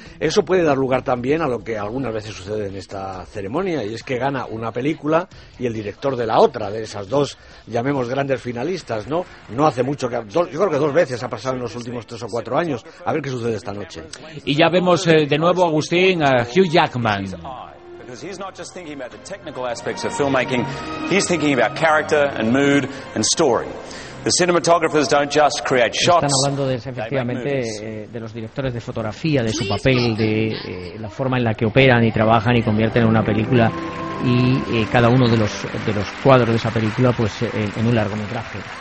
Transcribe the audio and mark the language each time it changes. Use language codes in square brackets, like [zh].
[es] Eso puede dar lugar también a lo que algunas veces sucede en esta ceremonia, y es que gana una película y el director de la otra, de esas dos, llamemos, grandes finalistas, ¿no? No hace mucho que... yo creo que dos veces ha pasado en los últimos tres o cuatro años. A ver qué sucede esta noche. Y ya vemos de nuevo, Agustín, a Hugh Jackman. [en] Because he's not just thinking about the technical aspects of filmmaking, he's thinking about character and mood and story. The cinematographers don't just create shots. [es] Están hablando de eso, efectivamente, de los directores de fotografía, de su papel, de la forma en la que operan y trabajan y convierten en una película y cada uno de los cuadros de esa película, pues, en un largometraje.